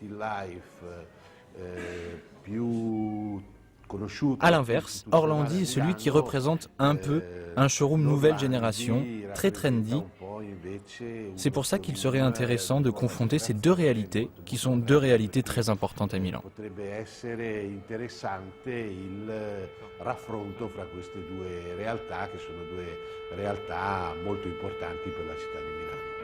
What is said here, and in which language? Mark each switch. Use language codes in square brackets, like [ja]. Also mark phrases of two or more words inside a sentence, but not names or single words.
[fr] À l'inverse, Orlandi est celui qui représente un peu un showroom nouvelle génération, très trendy. C'est pour ça qu'il serait intéressant de confronter ces deux réalités, qui sont deux réalités très importantes à Milan. [it] Potrebbe essere interessante il raffronto fra queste due realtà, che sono due realtà molto importanti per la città di Milano.